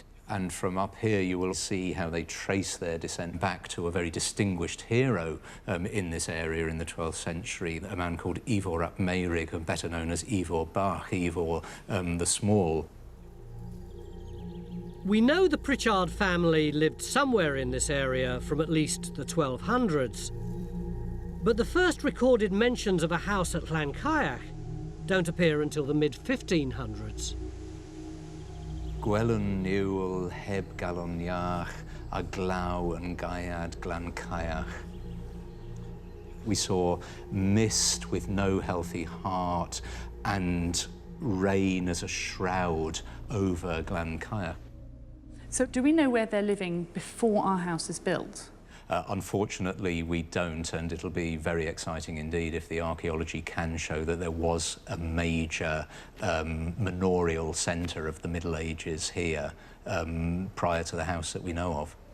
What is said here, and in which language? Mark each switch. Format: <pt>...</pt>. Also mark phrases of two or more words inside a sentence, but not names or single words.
<en>And from up here, you will see how they trace their descent back to a very distinguished hero in this area in the 12th century, a man called Ivor ap Meirig, better known as Ivor Bach, Ivor the Small. We know the Pritchard family lived somewhere in this area from at least the 1200s. But the first recorded mentions of a house at Llancaiach don't appear until the mid-1500s.</en> <cy>Gwelwn niwl heb galon iach, a glaw yn gaiad Llancaiach.</cy> <en>We saw mist with no healthy heart and rain as a shroud over Llancaiach. So do we know where they're living before our house is built? Unfortunately, we don't, and it'll be very exciting indeed if the archaeology can show that there was a major manorial centre of the Middle Ages here prior to the house that we know of.</en>